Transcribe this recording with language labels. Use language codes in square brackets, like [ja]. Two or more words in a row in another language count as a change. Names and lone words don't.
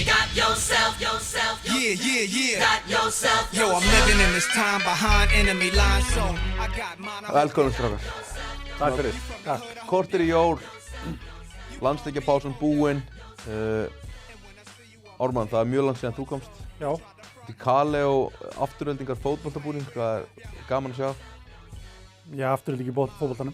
[en] Yo, I'm living in this time behind enemy lines, so I got mine. [is] Velkomin strákar. Takk fyrir. Kortir í jól, landsleikjapásan búin. Ármann, það mjög langt síðan þú komst. Já. Þetta Kale og afturöldingar fótboltabúning, hvað gaman að sjá? Já, afturöldingi fótboltanum.